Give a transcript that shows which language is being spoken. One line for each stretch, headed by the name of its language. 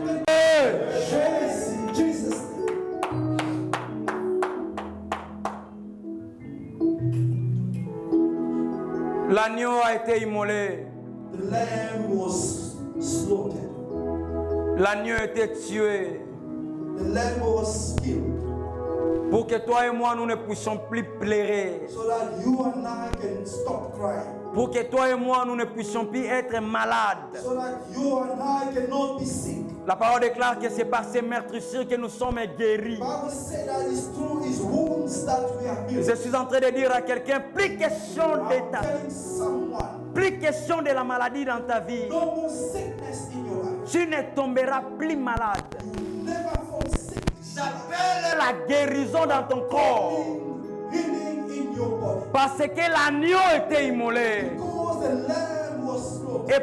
English: the good reclamation, yes, in Jesus' name.
French: l'agneau a été immolé
English: The lamb was slaughtered.
French: l'agneau a été tué
English: The lamb was killed
French: pour que toi et moi nous ne puissions plus pleurer,
English: so that you and I can stop crying.
French: pour que toi et moi nous ne puissions plus être malades.
English: So that you and I cannot be sick.
French: La parole déclare que c'est par ces meurtrissures que nous sommes guéris.
English: The Bible said that it's through his wounds that we are healed.
French: Je suis en train de dire à quelqu'un, plus question
English: I'm
French: d'état,
English: telling someone,
French: plus question de la maladie dans ta vie.
English: no more sickness in your life.
French: Tu ne tomberas plus malade.
English: You never fall sick.
French: J'appelle la guérison dans ton corps.
English: Healing in your body.
French: Parce que l'agneau était immolé.
English: Because the lamb was slaughtered.